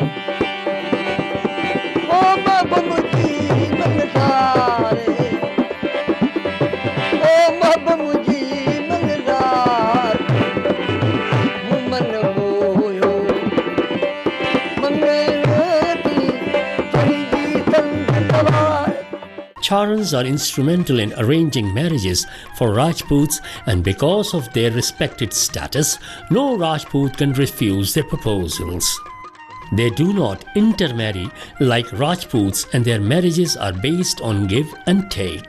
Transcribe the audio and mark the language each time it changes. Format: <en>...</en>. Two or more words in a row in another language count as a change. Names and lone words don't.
<mwr>ओ बाबा मुझी मंगसारे ओ बाबा मुझी मंगसार मन मोयो मंगती चली संत सवार.</mwr> <en>Charans are instrumental in arranging marriages for Rajputs, and because of their respected status, no Rajput can refuse their proposals. They do not intermarry like Rajputs, and their marriages are based on give and take.</en>